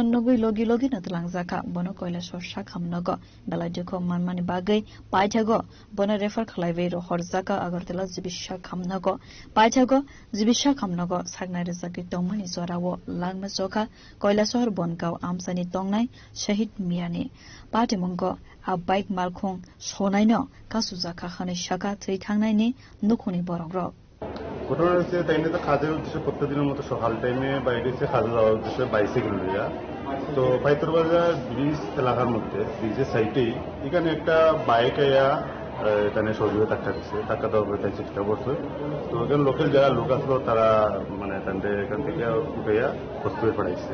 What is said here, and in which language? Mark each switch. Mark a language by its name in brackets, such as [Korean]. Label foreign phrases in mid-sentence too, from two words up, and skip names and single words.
[Kok Borok] nogui logi natlangjaka bono Koila Shohor shakhamnogo belai dukho manmani bagai paithago bono refer khlaibe ro horzaka agartala jibisha khamnogo paithago jibisha khamnogo sagnai rezaki tongmani zorawo langma jokha Koila Shohor Bongaon amsani tongnai shahid miyani patimongo a bike mal khung sonaino kasujaka khane shaka theikhangnaini nukhuni borogro [Bangla] ঘটনা হচ্ছে তাই নিয়ে তো কাজের উদ্দেশ্যে প্রত্যেকদিনের মতো সকাল টাইমে বাইরে এসে কাজে যাওয়ার উদ্দেশ্যে বাইসাইকেল লইয়া তো পাইতরবাজার ব্রিজ এলাকার মধ্যে ব্রিজের সাইডেই এখানে একটা বাইক আয়া এখানে সজীবে ধাক্কা দিচ্ছে, ধাক্কা দেওয়ার পরে তাই চিৎকার করছে। তো এখানে লোকাল যারা লোক আসলো তারা মানে এখান থেকে উঠাইয়া হসপিটাল পাঠাইছে।